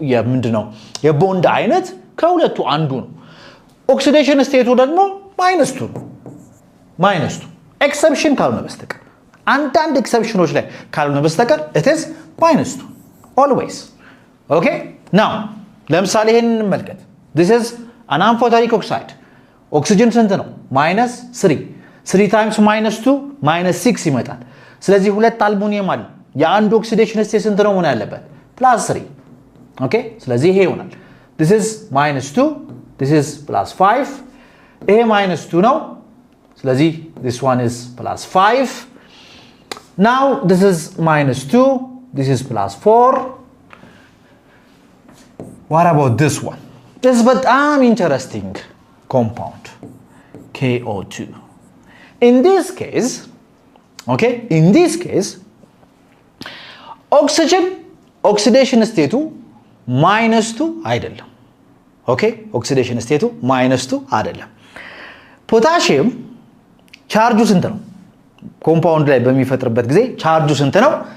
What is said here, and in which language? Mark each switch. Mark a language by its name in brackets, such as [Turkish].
[Amharic] ምንድነው የቦንድ አይነት ከሁለቱ አንዱ ነው። ኦክሲዴሽን ስቴቱ ደግሞ -2 ነው። -2 ኤክሰፕሽን ካልሆነ በስተቀር አንዳንድ ኤክሰፕሽኖች ላይ ካልሆነ በስተቀር [English] it is -2 always. okay now [Amharic] ለምሳሌ ይሄንን እንመልከት። [English] this is an amphoteric oxide. [Amharic] ኦክሲጅን ስንት ነው? -3 3 times -2 -6 ይመጣል። ስለዚህ ሁለት አልሙኒየም አለ። የአንዱ ኦክሲዴሽን ስቴት ስንት ነው መሆን ያለበት? [English] +3 [Amharic] ኦኬ ስለዚህ ይሄ ይሆናል። [English] this is -2 this is +5 ይሄ -2 ነው። ስለዚህ this one is +5 now this is -2 this is +4 what about this one? [Amharic] this በጣም interesting compound KO2 [English] in this case oxygen oxidation state [Amharic] -2 አይደለም oxidation state -2 አይደለም potassium ቻርጁ ስንት ነው ኮምፓውንድ ላይ በሚፈጥርበት ጊዜ ቻርጁ ስንት ነው